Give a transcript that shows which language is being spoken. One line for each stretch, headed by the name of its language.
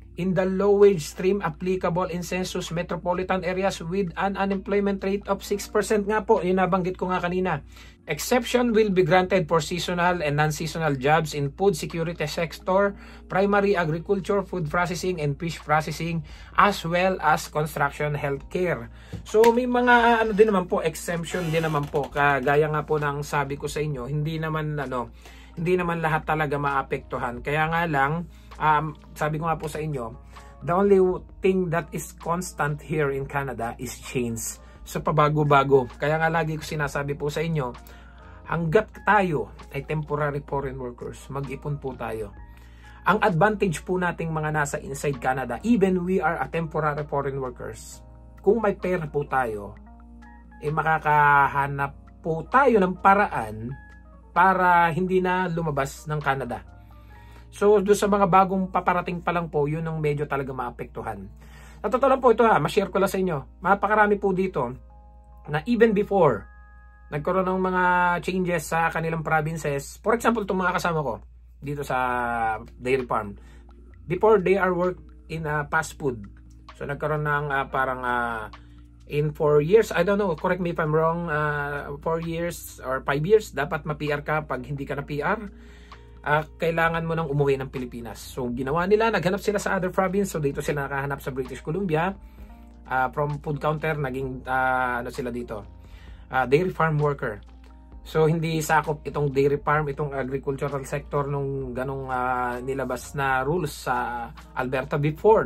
English: in the low wage stream applicable in census metropolitan areas with an unemployment rate of 6%
Filipino: nga po, yun nabanggit ko nga kanina.
English: Exception will be granted for seasonal and non-seasonal jobs in food security sector, primary agriculture, food processing, and fish processing, as well as construction healthcare.
Filipino: So may mga ano din naman po, exemption din naman po. Kagaya nga po ng sabi ko sa inyo, hindi naman lahat talaga maapektuhan. Kaya nga lang, sabi ko nga po sa inyo,
English: the only thing that is constant here in Canada is change.
Filipino: So pabago-bago. Kaya nga lagi ko sinasabi po sa inyo, hanggat tayo ay temporary foreign workers, mag-ipon po tayo. Ang advantage po nating mga nasa inside Canada,
English: even we are a temporary foreign workers,
Filipino: kung may pera po tayo, makakahanap po tayo ng paraan para hindi na lumabas ng Canada. So doon sa mga bagong paparating pa lang po, yun ang medyo talaga maapektuhan. At totoo lang po ito ma-share ko lang sa inyo. Napakarami po dito na
English: even before
Filipino: nagkaroon ng mga changes sa kanilang provinces.
English: For example,
Filipino: itong mga kasama ko dito sa dairy farm.
English: Before they are work in fast food.
Filipino: So nagkaroon ng parang
English: in 4 years, I don't know, correct me if I'm wrong, 4 years or 5 years,
Filipino: dapat ma-PR ka. Pag hindi ka na PR, kailangan mo nang umuwi ng Pilipinas. So ginawa nila, naghanap sila sa
English: other province.
Filipino: So dito sila nakahanap sa British Columbia. From food counter, naging ano sila dito, dairy farm worker. So hindi sakop itong dairy farm, itong agricultural sector nung ganong nilabas na rules sa Alberta before.